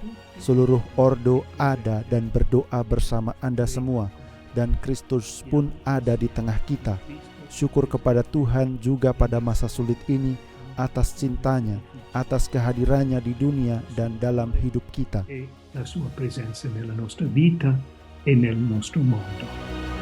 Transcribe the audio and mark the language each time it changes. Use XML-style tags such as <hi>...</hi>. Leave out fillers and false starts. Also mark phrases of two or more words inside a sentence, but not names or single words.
<id>Seluruh ordo ada dan berdoa bersama Anda semua, dan Kristus pun ada di tengah kita. Syukur kepada Tuhan juga pada masa sulit ini atas cintanya, atas kehadirannya di dunia dan dalam hidup kita.</id> <it>La sua presenza nella nostra vita e nel nostro mondo.</it>